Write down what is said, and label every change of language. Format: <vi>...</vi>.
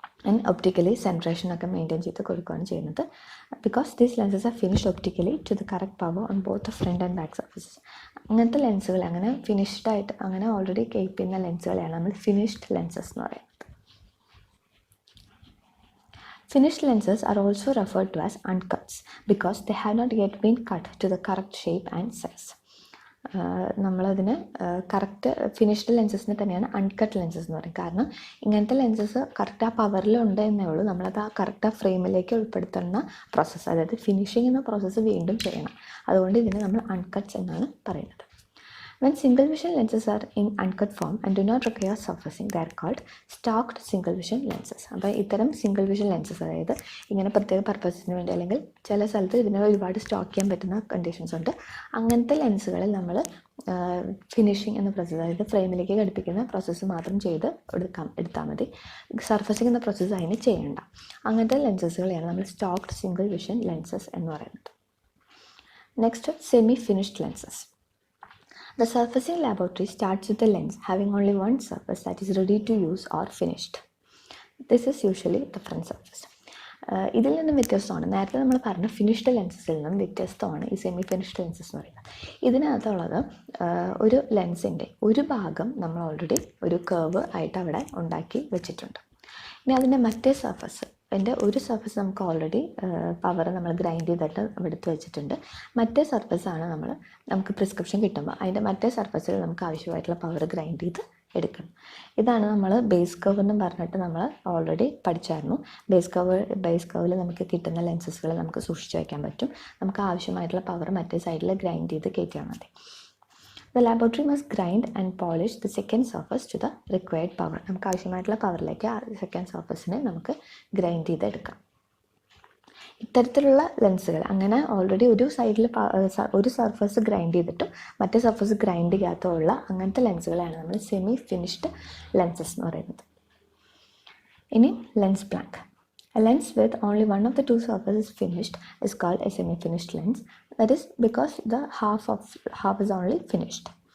<ml>And optically സെൻട്രേഷനൊക്കെ maintain ചെയ്ത് കൊടുക്കുകയാണ് ചെയ്യുന്നത്.</ml> <en>Because these lenses are finished optically to the correct power on both the front and back surfaces.</en> <ml>അങ്ങനത്തെ ലെൻസുകൾ, അങ്ങനെ finished ആയിട്ട് അങ്ങനെ ഓൾറെഡി കീപ്പ് ചെയ്യുന്ന ലെൻസുകളെയാണ് നമ്മൾ ഫിനിഷ്ഡ് ലെൻസസ് എന്ന് പറയുന്നത്.</ml> <en>Finished lenses are also referred to as uncuts because they have not yet been cut to the correct shape and size.</en> <ml>നമ്മളതിന് കറക്റ്റ് ഫിനിഷ്ഡ് ലെൻസസിന് തന്നെയാണ് അൺകട്ട് ലെൻസസ് എന്ന് പറയും. കാരണം ഇങ്ങനത്തെ ലെൻസസ് കറക്റ്റ് ആ പവറിലുണ്ട് എന്നേ ഉള്ളൂ, നമ്മളത് ആ കറക്റ്റ് ആ ഫ്രെയിമിലേക്ക് ഉൾപ്പെടുത്തുന്ന പ്രോസസ്സ്, അതായത് ഫിനിഷിംഗ് എന്ന പ്രോസസ്സ് വീണ്ടും ചെയ്യണം. അതുകൊണ്ട് ഇതിനെ നമ്മൾ അൺകട്ട്സ് എന്നാണ് പറയുന്നത്.</ml> <en>When single vision lenses are in uncut form and do not require surfacing, they are called stocked single vision lenses.</en> <ml>അപ്പോൾ ഇത്തരം സിംഗിൾ വിഷൻ ലെൻസസ്, അതായത് ഇങ്ങനെ പ്രത്യേക പർപ്പസിന് വേണ്ടി അല്ലെങ്കിൽ ചില സ്ഥലത്ത് ഇതിനെ ഒരുപാട് സ്റ്റോക്ക് ചെയ്യാൻ പറ്റുന്ന കണ്ടീഷൻസ് ഉണ്ട്. അങ്ങനത്തെ ലെൻസുകളിൽ നമ്മൾ ഫിനിഷിംഗ് എന്ന പ്രോസസ്സ്, അതായത് ഫ്രെയിമിലേക്ക് ഘടിപ്പിക്കുന്ന പ്രോസസ്സ് മാത്രം ചെയ്ത് എടുത്താൽ മതി. സർഫസിങ് എന്ന പ്രോസസ്സ് അതിന് ചെയ്യേണ്ട. അങ്ങനത്തെ ലെൻസസുകളെയാണ് നമ്മൾ സ്റ്റോക്ഡ് സിംഗിൾ വിഷൻ ലെൻസസ് എന്ന് പറയുന്നത്. Next, semi finished lenses.</ml> <en>The surfacing laboratory starts with the lens having only one surface that is ready to use or finished. This is usually the front surface.</en> <ml>ഇതിൽ നിന്നും വ്യത്യസ്തമാണ്, നേരത്തെ നമ്മൾ പറഞ്ഞ finished ലെൻസസിൽ നിന്നും വ്യത്യസ്തമാണ് ഈ സെമി ഫിനിഷ്ഡ് ലെൻസസ് എന്ന് പറയുന്നത്. ഇതിനകത്തുള്ളത് ഒരു ലെൻസിൻ്റെ ഒരു ഭാഗം നമ്മൾ ഓൾറെഡി ഒരു കർവ് ആയിട്ട് അവിടെ ഉണ്ടാക്കി വെച്ചിട്ടുണ്ട്. ഇനി അതിൻ്റെ മറ്റേ സർഫസ്, അതിൻ്റെ ഒരു സർഫസ് നമുക്ക് ഓൾറെഡി പവർ നമ്മൾ ഗ്രൈൻഡ് ചെയ്തിട്ട് എടുത്ത് വെച്ചിട്ടുണ്ട്. മറ്റേ സർഫസാണ് നമുക്ക് പ്രിസ്ക്രിപ്ഷൻ കിട്ടുമ്പോൾ അതിൻ്റെ മറ്റേ സർഫസിൽ നമുക്ക് ആവശ്യമായിട്ടുള്ള പവർ ഗ്രൈൻഡ് ചെയ്ത് എടുക്കണം. ഇതാണ് നമ്മൾ ബേസ് കർവ് എന്ന് പറഞ്ഞിട്ട് നമ്മൾ ഓൾറെഡി പഠിച്ചായിരുന്നു. ബേസ് കർവിൽ നമുക്ക് കിട്ടുന്ന ലെൻസസുകൾ നമുക്ക് സൂക്ഷിച്ച് വയ്ക്കാൻ പറ്റും. നമുക്ക് ആവശ്യമായിട്ടുള്ള പവർ മറ്റേ സൈഡിൽ ഗ്രൈൻഡ് ചെയ്ത് കയറ്റിയാൽ മതി.</ml> <en>The laboratory must grind and polish the second surface to the required power.</en> <ml>നമുക്ക് ആവശ്യമായിട്ടുള്ള പവറിലേക്ക് ആ സെക്കൻഡ് സർഫസിനെ നമുക്ക് ഗ്രൈൻഡ് ചെയ്തെടുക്കാം. ഇത്തരത്തിലുള്ള ലെൻസുകൾ, അങ്ങനെ ഓൾറെഡി ഒരു സൈഡിൽ ഒരു സർഫസ് ഗ്രൈൻഡ് ചെയ്തിട്ടും മറ്റേ സർഫസ് ഗ്രൈൻഡ് ചെയ്യാത്തുള്ള അങ്ങനത്തെ ലെൻസുകളാണ് നമ്മൾ സെമി ഫിനിഷ്ഡ് ലെൻസസ് എന്ന് പറയുന്നത്. ഇനി lens blank.</ml> <en>A lens with only one of the two surfaces finished is called a semi-finished lens. That is because the half is only finished.</en>